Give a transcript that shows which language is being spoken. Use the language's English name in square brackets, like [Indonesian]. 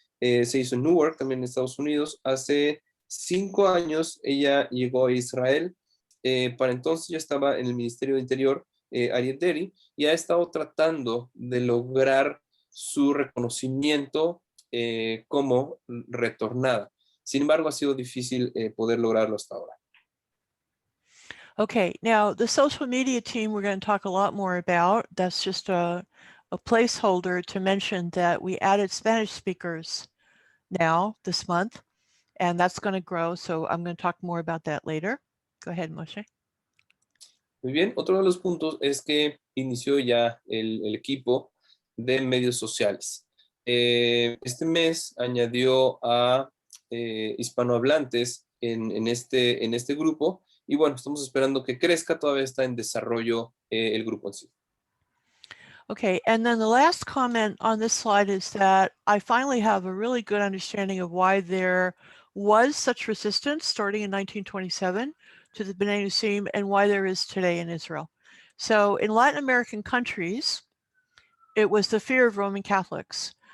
[Spanish] Se hizo en Newark, también en Estados Unidos. Hace 5 años ella llegó a Israel. Para entonces ya estaba en el Ministerio de Interior, Aryeh Deri, y ha estado tratando de lograr su reconocimiento como retornada. Sin embargo, ha sido difícil poder lograrlo hasta ahora. [English] Okay, now the social media team we're going to talk a lot more about. That's just a placeholder to mention that we added Spanish speakers now this month, and that's going to grow. So I'm going to talk more about that later. Go ahead, Moshe. [Spanish] Muy bien, otro de los puntos es que inició ya el equipo de medios sociales. Este mes añadió a hispanohablantes en este grupo y bueno, estamos esperando que crezca, todavía está en desarrollo el grupo en sí. [English] Okay, and then the last comment on this slide is that I finally have a really good understanding of why there was such resistance starting in 1927 to the B'nai Anousim and why there is today in Israel. So in Latin American countries, it was the fear of Roman Catholics.